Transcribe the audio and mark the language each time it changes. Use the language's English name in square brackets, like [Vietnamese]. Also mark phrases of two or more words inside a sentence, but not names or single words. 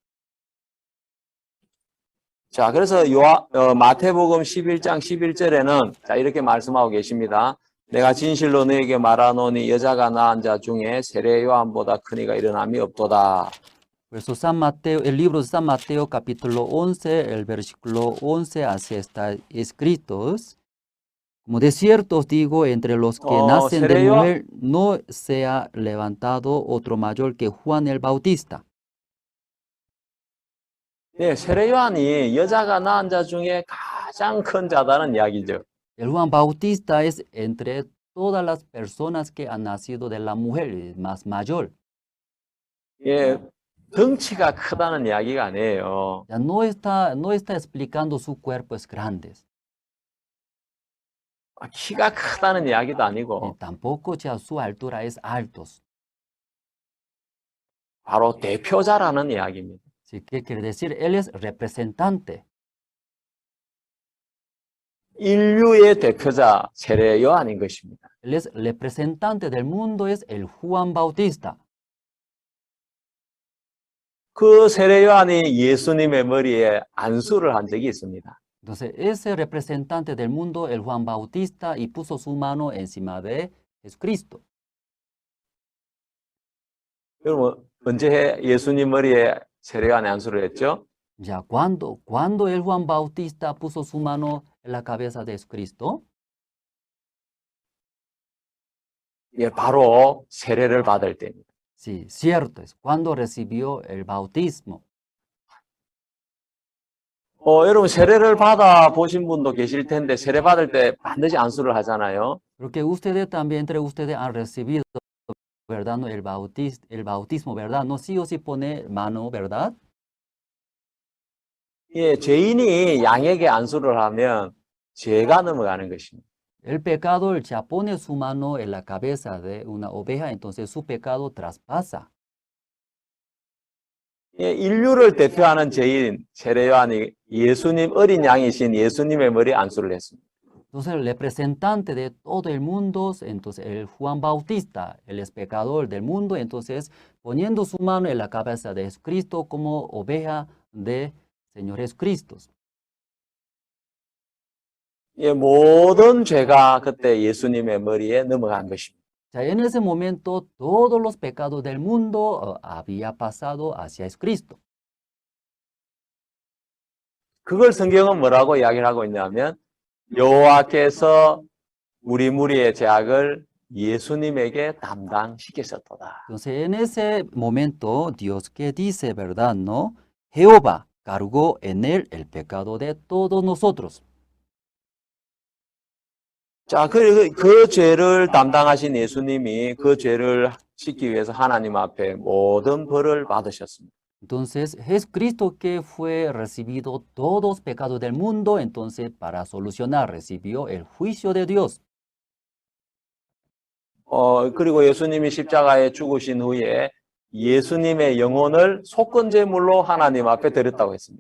[Korean] 자, 그래서 마태복음 11장 11절에는 자, 이렇게 말씀하고 계십니다. 내가 진실로 너에게 말하노니 여자가 낳은 자 중에 세례 요한보다 큰 이가 일어남이 없도다. [Spanish] Por eso San Mateo, el libro de San Mateo capítulo 11, el versículo 11, así está escrito. Como de cierto os digo, entre los que nacen de mujer no se ha levantado otro mayor que Juan el Bautista. [Korean] 네, 세례 요한이 여자가 낳은 자 중에 가장 큰 자다는 이야기죠. [Spanish] El Juan Bautista es entre todas las personas que han nacido de la mujer, el más mayor. [Korean] 예, 덩치가 크다는 이야기가 아니에요. [Spanish] Ya no está explicando su cuerpo es grande. [Korean] 키가 크다는 이야기도 아니고 [Spanish] Tampoco ya su altura es altos. [Korean] 바로 대표자라는 이야기입니다. [Spanish] ¿Qué quiere decir? Él es representante. [Korean] 인류의 대표자 세례 요한인 것입니다. [Spanish] Él es representante del mundo, es el Juan Bautista. [Korean] 그 세례 요한이 예수님의 머리에 안수를 한 적이 있습니다. [Spanish] Entonces, ese representante del mundo, el Juan Bautista, y puso su mano encima de Jesucristo. [Korean] 여러분, 언제 예수님 머리에 세례 요한이 안수를 했죠? [Spanish] Ya, ¿cuándo el Juan Bautista puso su mano en la cabeza de Jesucristo? [Korean] 예, 바로 세례를 받을 때입니다. [Spanish] Sí, cierto es. Cuando recibió el bautismo. [Korean] 여러분 세례를 받아 보신 분도 계실 텐데 세례 받을 때 반드시 안수를 하잖아요. [Spanish] Creo que ustedes también, entre ustedes, han recibido, ¿verdad? No, el bautismo, ¿verdad? No sí o sí pone mano, ¿verdad? [Korean] 예, 죄인이 양에게 안수를 하면 죄가 넘어가는 것입니다. [Spanish] El pecador ya pone su mano en la cabeza de una oveja, entonces su pecado traspasa. [Korean] 예, 인류를 대표하는 죄인 세례 요한이 예수님 어린 양이신 예수님의 머리에 안수를 했습니다. [Spanish] Entonces el representante de todo el mundo, entonces el Juan Bautista, él es pecador del mundo, entonces poniendo su mano en la cabeza de Jesucristo como oveja de Señor Jesucristo. [Korean] 예, 모든 죄가 그때 예수님의 머리에 넘어간 것입니다. [Spanish] Ya en ese momento todos los pecados del mundo había pasado hacia Jesucristo. [Korean] 그걸 성경은 뭐라고 이야기를 하고 있냐면 여호와께서 우리 무리의 죄악을 예수님에게 담당시키셨도다. [Spanish] Entonces en ese momento Dios que dice, ¿verdad? ¿No? Jehová cargó en él el pecado de todos nosotros. [Korean] 자, 그 죄를 담당하신 예수님이 그 죄를 씻기 위해서 하나님 앞에 모든 벌을 받으셨습니다. [Spanish] Entonces, Jesucristo que fue recibido todos los pecados del mundo, entonces para solucionar recibió el juicio de Dios. [Korean] 그리고 예수님이 십자가에 죽으신 후에 예수님의 영혼을 속건제물로 하나님 앞에 드렸다고 했습니다.